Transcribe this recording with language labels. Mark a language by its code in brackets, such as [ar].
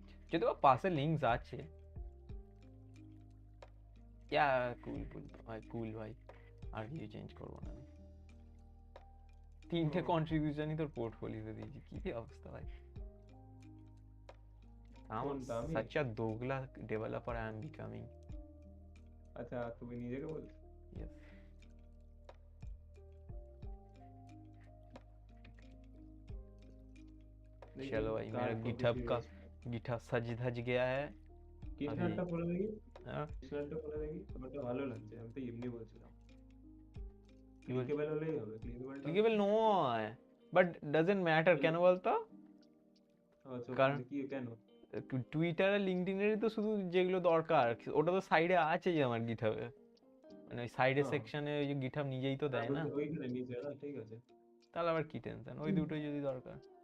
[bn] যদিও পাশে লিঙ্কস আছে। ইয়া কুল ভাই, কুল ভাই, আর কিছু চেঞ্জ করবো না আমি। 3টে কন্ট্রিবিউশনই তোর পোর্টফোলিওতে দিয়েছি, কি অবস্থা ভাই। [en] such a dogla developer I am becoming. [bn] আচ্ছা তুমি নিজেকে বলছো? [en] Yes. [hi] चलो भाई मेरा गिटहब सज गया है। [bn] কিসনারটা করে দেখি, [hi] हाँ [bn] কিসনারটা করে দেখি, তোমারটা ভালো লাগছে, আমি তো এমনি বলছিলাম। ক্লিকেবল হলেই হবে, [en] clickable [bn] নয়, [en] but doesn't matter [bn] কেন বলতো? কারণ কি কেন? টুইটার আর লিঙ্কডইনেরই তো শুধু যেগুলো দরকার, ওটা তো সাইডে আছে যে আমার গিটহাবে। মানে ওই সাইডের হ্যাঁ। সেকশনে ওই যে গিটহাব নিজেই তো দেয় না, ওইখানে নিচে না, ঠিক আছে। তাহলে আবার কি টেনশন, ওই দুটোই যদি দরকার।